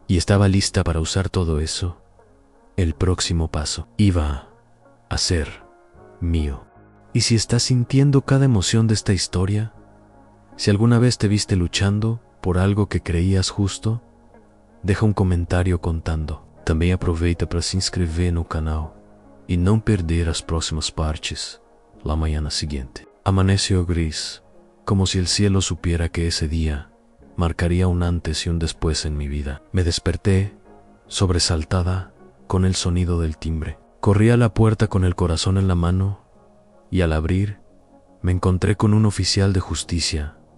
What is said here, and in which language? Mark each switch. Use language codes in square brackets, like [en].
[es] Y estaba lista para usar todo eso. El próximo paso iba a ser mío. ¿Y si estás sintiendo cada emoción de esta historia? Si alguna vez te viste luchando por algo que creías justo, deja un comentario contando. [pt] Também aproveita para se inscrever no canal e não perder as próximas partes [es] la mañana siguiente. Amaneció gris, como si el cielo supiera que ese día marcaría un antes y un después en mi vida. Me desperté, sobresaltada, con el sonido del timbre. Corrí a la puerta con el corazón en la mano y al abrir, me encontré con un oficial de justicia.